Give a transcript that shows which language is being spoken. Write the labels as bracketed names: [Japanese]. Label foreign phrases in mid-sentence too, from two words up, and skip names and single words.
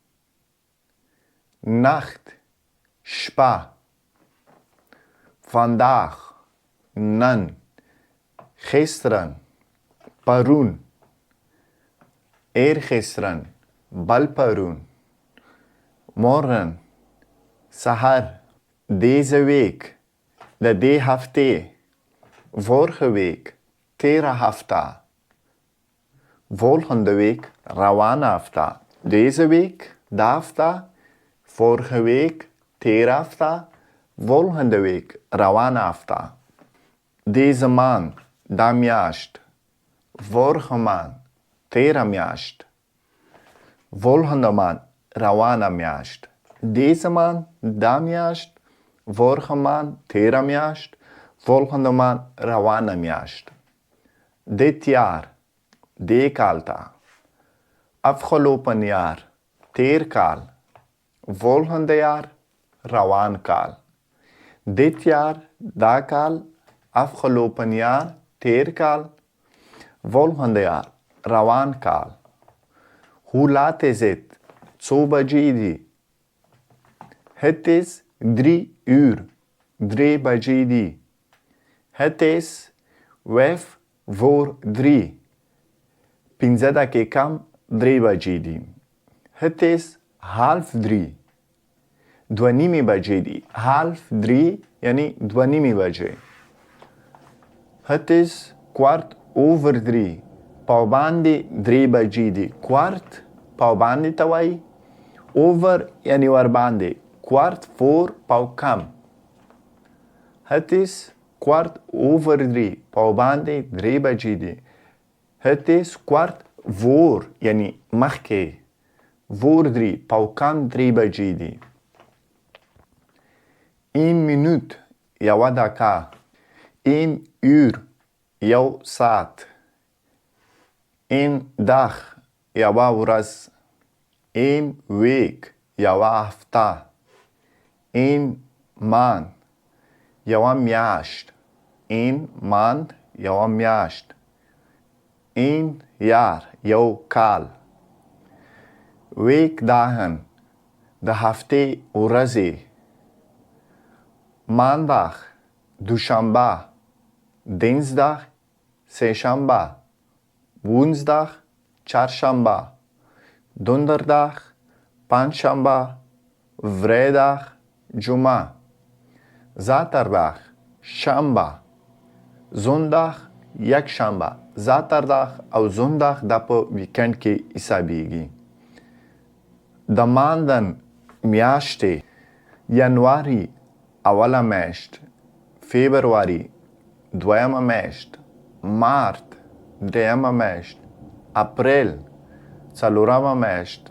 [Pashto] nacht، شپه. vandaag، نن. gisteren، پرون. eergisteren، بل پرون. morgen، سحر. [Dutch] deze week، [Pashto] د دې هفتې. [Dutch] vorige week، [Pashto] تیره هفته. [Dutch] volgende week، [Pashto] روانه هفته. [Dutch] deze week، [Pashto] دا هفته. [Dutch] vorige week، [Pashto] تیره هفته. [Dutch] volgende week، [Pashto] روانه هفته. [Dutch] deze maand، [Pashto] دا میاشت. [Dutch] vorige maand، [Pashto] تیره میاشت. [Dutch] volgende maand، [Pashto] روانه میاشت. [Dutch] deze maand، [Pashto] دا میاشت. [Dutch] vorige maand، [Pashto] تیره میاشت. [Dutch] volgende maand، [Pashto] روانه میاشت. [Dutch] dit jaar، [Pashto] دې کال ته. [Dutch] afgelopen jaar، [Pashto] تیر کال. [Dutch] volgende jaar، [Pashto] روان کال. [Dutch] dit jaar، [Pashto] دا کال. [Dutch] afgelopen jaar، [Pashto] تیر کال. [Dutch] volgende jaar، [Pashto] روان کال. [Dutch] hoe laat is het؟ [Pashto] څو بجې دي؟ [Dutch] het is 3 uur. [Pashto] 3 بجې دي. [Dutch] het is 5 voor 3. [Pashto] 5 دقیقه 3 بجې دي. [Dutch] het is half 3. 2:30 [Pashto] بجې دي. half 3 یعنی 2:30 بجې. [Dutch] het is kwart over 3. [Pashto] پاو باندې 3 بجې دي. kwart پاو باندې ته وایي. over یعنی ور باندې. [Dutch] kwart voor [Pashto] پاو کم. [Dutch] het is kwart over 3. [Pashto] پاو باندې 3 بجې دي. [Dutch] het is kwart voor [Pashto] یعنی مخکې. voor 3 پاو کم 3 بجې دي. 1 minuut یوه دقیقه. 1 uur یو ساعت. 1 dag یوه ورځ. 1 week یوه هفته. 1 maand یوه میاشت. 1 maand یوه میاشت. 1 jaar یو کال. [Dutch] week dagen [Pashto] د هفتې ورځې. maandag دوشنبه. dinsdag سهشنبه. woensdag چهارشنبه. donderdag پنجشنبه. vrijdag جمعه. zaterdag شنبه. zondag یکشنبه. zaterdag او zondag دا په ویکند کې حسابیږي. د ماندن میاشتې. ینواري اوله میاشت. فبرवरी دویمه میاشت. مارت دریمه میاشت. اپریل څلورمه میاشت.